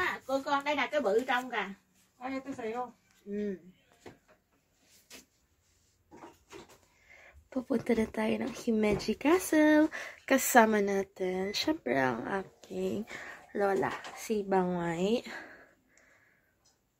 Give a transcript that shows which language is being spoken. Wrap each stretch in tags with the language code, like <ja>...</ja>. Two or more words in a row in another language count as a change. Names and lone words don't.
<vi>Cô con đây là cái bự trong kìa.</vi> <tl>Ay, ito sa'yo. Pupunta na tayo ng Himeji Castle. Kasama natin, syempre ang aking lola, si Bangway.</tl>